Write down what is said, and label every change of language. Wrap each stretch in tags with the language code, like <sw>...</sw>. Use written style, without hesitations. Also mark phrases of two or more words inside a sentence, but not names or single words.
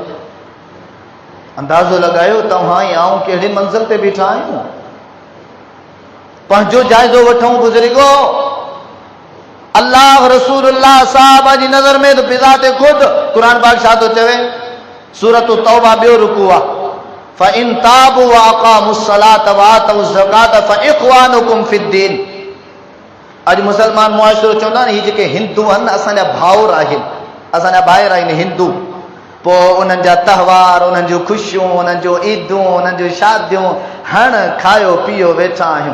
<sd>अंदाज़ो लॻायो तव्हां ऐं आऊं कहिड़ी मंज़िल ते बीठा आहियूं। पंहिंजो जाइज़ो वठूं बुज़ुर्गो। अल्लाह रसूलुल्लाह साहब जी नज़र में तो बिज़ात खुद कुरान पाक छा थो चवे, सूरत तौबा ॿियो रुकू आहे,</sd> <ar>فإن تابوا و أقاموا الصلاة و آتوا الزكاة فإخوانكم في الدين.</ar> <sd>अॼु मुसलमान मुआशिरो चवंदा आहिनि, हीअ जेके हिंदू आहिनि असांजा भाउर आहिनि, असांजा ॿाहिरि आहिनि हिंदू। पोइ उन्हनि जा तहवार, उन्हनि जूं ख़ुशियूं, उन्हनि जूं ईदूं, उन्हनि जूं शादियूं, हण खायो पीओ वेठा आहियूं।</sd>